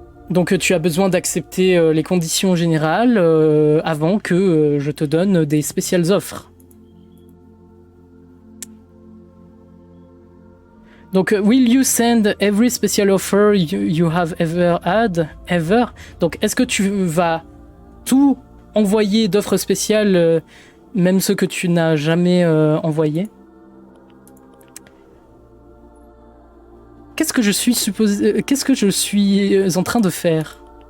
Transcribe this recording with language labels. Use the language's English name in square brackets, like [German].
[French] Donc tu as besoin d'accepter les conditions générales avant que je te donne des spéciales offres. [English] Donc, will you send every special offer you have ever had, ever? [French] Donc, est-ce que tu vas tout envoyer d'offres spéciales, même ceux que tu n'as jamais envoyés? Qu'est-ce que je suis en train de faire?